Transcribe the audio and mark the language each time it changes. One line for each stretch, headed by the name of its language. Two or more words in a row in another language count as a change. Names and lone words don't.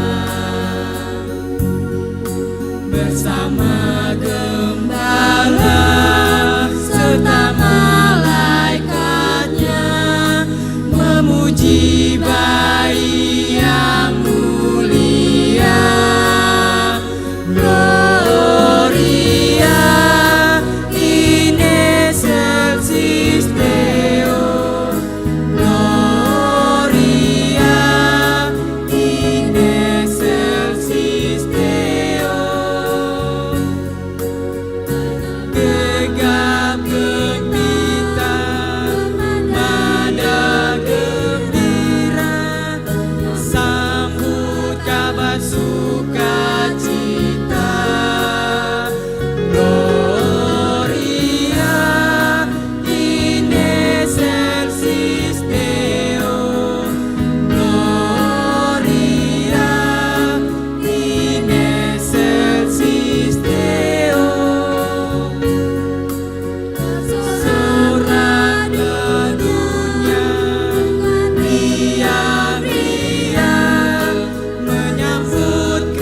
Indonesian: Bersama gembala serta malaikatnya, memuji bayi yang mulia.
Latin: Gloria in excelsis Deo. Gloria in excelsis Deo.
Indonesian: Gegap gempita, nada gembira, sambut kabar sukacita.
Latin: Gloria in excelsis Deo. Gloria in excelsis Deo.
Indonesian: Sorak dunia riang-riang menyambut